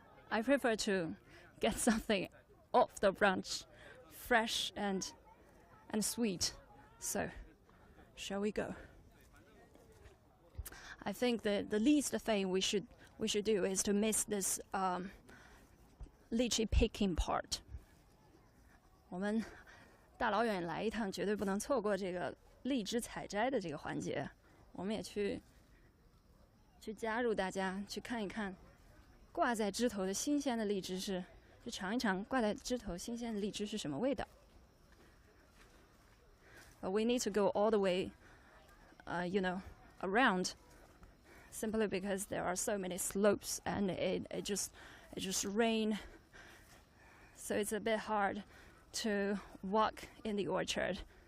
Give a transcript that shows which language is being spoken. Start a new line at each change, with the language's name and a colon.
English: I prefer to get something off the branch, fresh and sweet. So, shall we go? I think the least thing we should do is to miss this lychee picking part.
Chinese: 我们大老远来一趟，绝对不能错过这个荔枝采摘的这个环节。我们也去加入大家，去看一看挂在枝头的新鲜的荔枝去尝一尝挂在枝头新鲜的荔枝是什么味道。
English: But we need to go all the way, around, simply because there are so many slopes and it just rain, so it's a bit hard to walk in the orchard.